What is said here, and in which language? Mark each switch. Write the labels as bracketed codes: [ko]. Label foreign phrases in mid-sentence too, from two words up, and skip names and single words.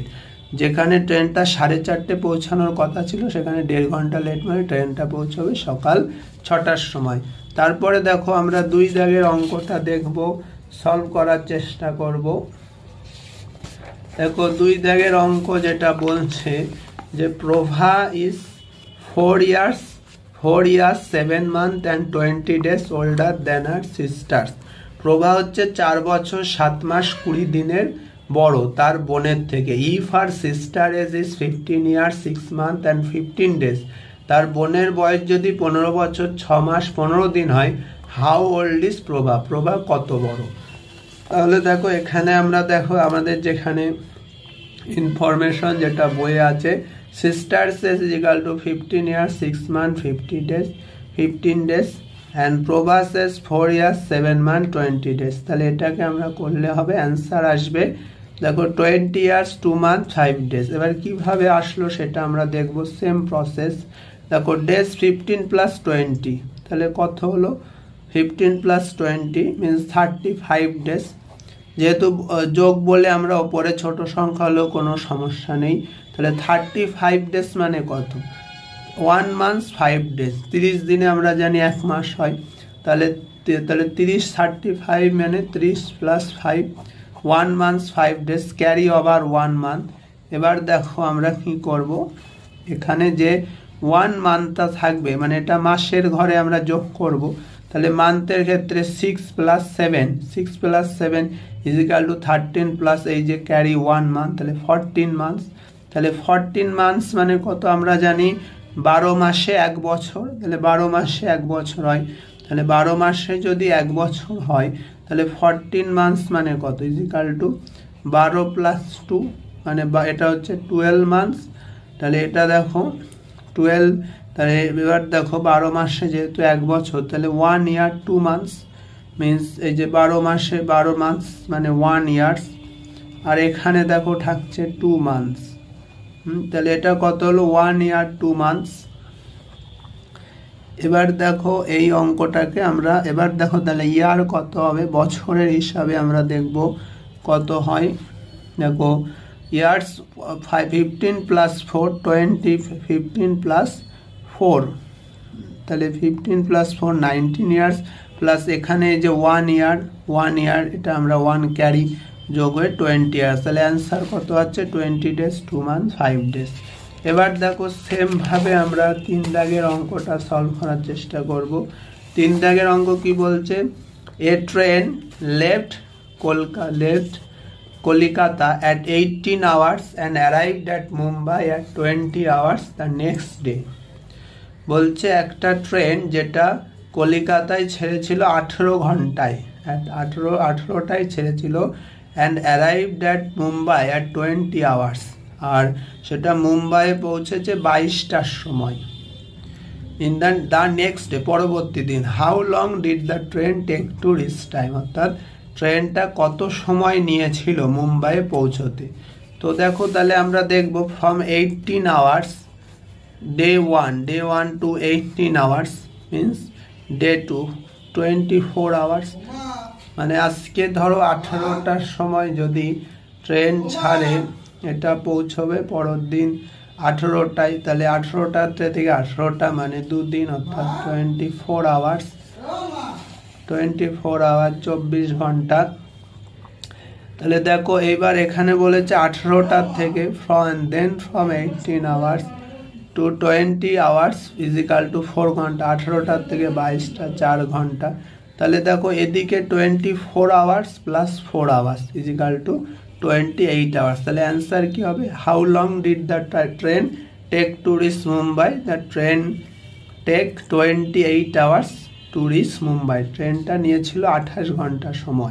[bn] যেখানে ট্রেনটা 4:30 পৌঁছানোর কথা ছিল সেখানে 1.5 ঘন্টা লেট, মানে ট্রেনটা পৌঁছাবে সকাল 6টার সময়। তারপরে দেখো আমরা 2 দাগের অঙ্কটা দেখব, সলভ করার চেষ্টা করব। দেখো 2 দাগের অঙ্ক যেটা বলছে যে [en] প্রভা is 4 years 7 months and 20 days older than her sisters। [bn] প্রভা হচ্ছে 4 বছর 7 মাস 20 দিনের বড় তার বোনের থেকে। [en] if her sister age is 15 years 6 months and 15 days, [bn] তার বোনের বয়স যদি 15 বছর 6 মাস 15 দিন হয়, [en] how old is [bn] প্রভা, প্রভা কত বড়। তাহলে দেখো এখানে আমরা দেখো আমাদের যেখানে ইনফরমেশন যেটা বইয়ে আছে, [en] sisters is equal to 15 years 6 months 15 days and প্রভা says 4 years 7 months 20 days। [bn] তাহলে এটাকে আমরা করলে হবে, অ্যান্সার আসবে দেখো [en] 20 years 2 months 5 days। [bn] এবার কিভাবে আসলো সেটা আমরা দেখব, [en] same process. [bn] দেখো ডেজ 15 + 20, তাহলে কত হলো, 15 + 20 [en] means 35 days। [bn] যেহেতু যোগ বলে আমরা ওপরে ছোট সংখ্যা হলেও কোনো সমস্যা নেই, তাহলে 35 days মানে কত, [en] 1 month 5 days। [bn] 30 দিনে আমরা জানি 1 মাস হয়, তাহলে 30 35 মানে 30 + 5, [en] 1 month 5 days, carry over 1 month. [bn] এবার দেখো আমরা কি করব, এখানে যে 1 মান্থটা থাকবে মানে এটা মাসের ঘরে আমরা যোগ করব, তাহলে মান্থের ক্ষেত্রে 6 + 7 = 13 প্লাস এই যে ক্যারি 1 মান্থ, তাহলে 14 মান্থস। তাহলে 14 মান্থস মানে কত আমরা জানি, 12 মাসে 1 বছর, তাহলে 12 মাসে 1 বছর হয়, তাহলে 12 মাসে যদি 1 বছর হয় তাহলে 14 মান্থস মানে কত, = 12 + 2 মানে এটা হচ্ছে 12 মান্থস। তাহলে এটা দেখো 12, তাহলে এবার দেখো 12 মাসে যেহেতু 1 বছর, তাহলে [en] 1 year 2 months means [bn] এই যে 12 মাসে 12 মান্থস মানে 1 years, আর এখানে দেখো থাকছে 2 months। তাহলে এটা কত হলো, [en] 1 year 2 months। [bn] এবার দেখো এই অঙ্কটাকে আমরা এবার দেখো তাহলে ইয়ার কত হবে, বছরের হিসাবে আমরা দেখব কত হয়। দেখো ইয়ার্স 15 + 4 20, 15 + 4 তাহলে 15 + 4 19 [en] years, plus [bn] এখানে যে 1 year এটা আমরা 1 ক্যারি যোগ হয়ে 20 years, তাহলে অ্যান্সার কত আছে, [en] 20 days 2 months 5 days। [bn] এবার দেখো সেম ভাবে আমরা 3 দাগের অঙ্কটা সলভ করার চেষ্টা করব। 3 দাগের অঙ্ক কি বলছে, [en] a train left কলকাতা at 18 hours and arrived at Mumbai at 20 hours the next day। [bn] বলছে একটা ট্রেন যেটা কলকাতায় ছেড়েছিল 18 ঘন্টায়, 18টায় ছেড়েছিল, [en] and arrived at Mumbai at 20 hours, [bn] আর সেটা মুম্বাইয়ে পৌঁছেছে 22টার সময়। [en] in the next day [bn] পরবর্তী দিন, [en] how long did the train take to reach time, [bn] অর্থাৎ ট্রেনটা কত সময় নিয়েছিল মুম্বাইয়ে পৌঁছতে। তো দেখো তাহলে আমরা দেখব [en] from 18 hours day 1 to 18 hours means day 2 24 hours, [bn] মানে আজকে ধরো 18টার সময় যদি ট্রেন ছাড়ে এটা পৌঁছবে পরের দিন 18টায়, তাহলে 18টা থেকে 18টা মানে 2 দিন, অর্থাৎ 24 hours 24 ঘন্টা। তাহলে দেখো এইবার এখানে বলেছে 18টার থেকে [en] from 18 hours to 20 hours [bn] = 4 ঘন্টা, 18টার থেকে 22টা 4 ঘন্টা। তাহলে দেখো এদিকে [en] 24 hours + 4 hours = 28 hours। [bn] তাহলে অ্যান্সার কি হবে, [en] how long did the train take to reach Mumbai, the train take 28 hours to reach Mumbai, [bn] ট্রেনটা নিয়েছিল 28 ঘন্টা সময়।